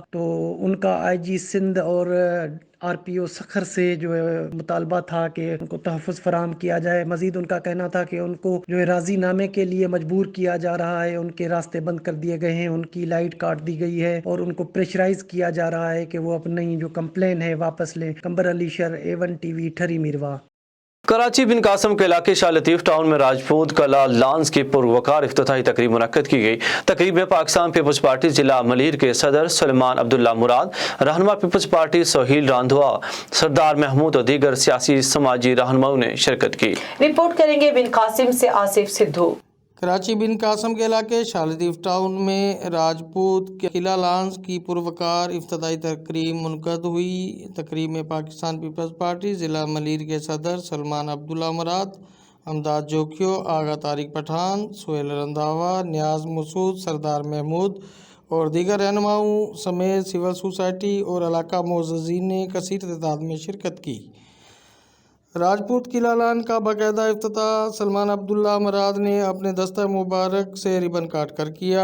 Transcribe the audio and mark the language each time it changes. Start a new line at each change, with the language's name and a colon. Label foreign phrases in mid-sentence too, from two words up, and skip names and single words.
Urdu: تو ان کا IG سندھ اور RPO سکھر سے جو ہے مطالبہ تھا کہ ان کو تحفظ فراہم کیا جائے. مزید ان کا کہنا تھا کہ ان کو جو ہے راضی نامے کے لیے مجبور کیا جا رہا ہے، ان کے راستے بند کر دیے گئے ہیں، ان کی لائٹ کاٹ دی گئی ہے اور ان کو پریشرائز کیا جا رہا ہے کہ وہ اپنی جو کمپلین ہے واپس لیں. قمبر علی شر، A1 TV، ٹھری میرواہ. کراچی بن قاسم کے علاقے شاہ لطیف ٹاؤن میں راجپوت کلا لانز کی پروقار افتتاحی تقریب منعقد کی گئی. تقریب میں پاکستان پیپلز پارٹی ضلع ملیر کے صدر سلمان عبداللہ مراد، رہنما پیپلز پارٹی سہیل رندھاوا، سردار محمود اور دیگر سیاسی سماجی رہنماؤں نے شرکت کی. رپورٹ کریں گے بن قاسم سے آصف سدھو. کراچی بن قاسم کے علاقے شاہ لطیف ٹاؤن میں راجپوت قلعہ لانز کی پروقار افتتاحی تقریب منعقد ہوئی. تقریب میں پاکستان پیپلز پارٹی ضلع ملیر کے صدر سلمان عبداللہ مراد، امداد جوکھیو، آغا طارق پٹھان, سہیل رندھاوا، نیاز مسعود، سردار محمود اور دیگر رہنماؤں سمیت
English: civil society
Urdu: اور علاقہ معززین نے کثیر تعداد میں شرکت کی. راجپوت قلعہ لان کا باقاعدہ افتتاح سلمان عبداللہ مراد نے اپنے دست مبارک سے ربن کاٹ کر کیا.